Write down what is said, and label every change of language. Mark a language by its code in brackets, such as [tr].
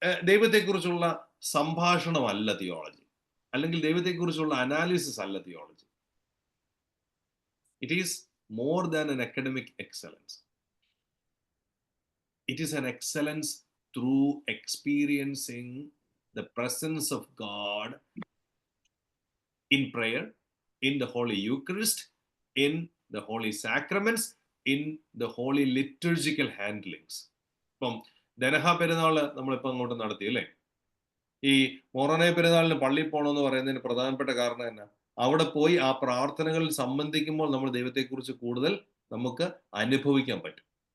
[ml] ദൈവത്തെക്കുറിച്ചുള്ള സംഭാഷണമല്ല തിയോളജി, അല്ലെങ്കിൽ ദൈവത്തെക്കുറിച്ചുള്ള അനാലിസിസ് അല്ല theology. [en] It is more than an academic excellence. It is an excellence through experiencing the presence of God in prayer, in the Holy Eucharist, in the Holy Sacraments, in the Holy Liturgical handlings. [ml] ഇപ്പം ദനഹ പെരുന്നാള് നമ്മളിപ്പോൾ അങ്ങോട്ട് നടത്തി അല്ലേ? ഈ മൊറോനെ പെരുന്നാളിന് പള്ളിയിൽ പോകണമെന്ന് പറയുന്നതിന് പ്രധാനപ്പെട്ട കാരണം എന്നാ? അവിടെ പോയി ആ പ്രാർത്ഥനകളിൽ സംബന്ധിക്കുമ്പോൾ നമ്മൾ ദൈവത്തെക്കുറിച്ച് കൂടുതൽ നമുക്ക് അനുഭവിക്കാൻ പറ്റും.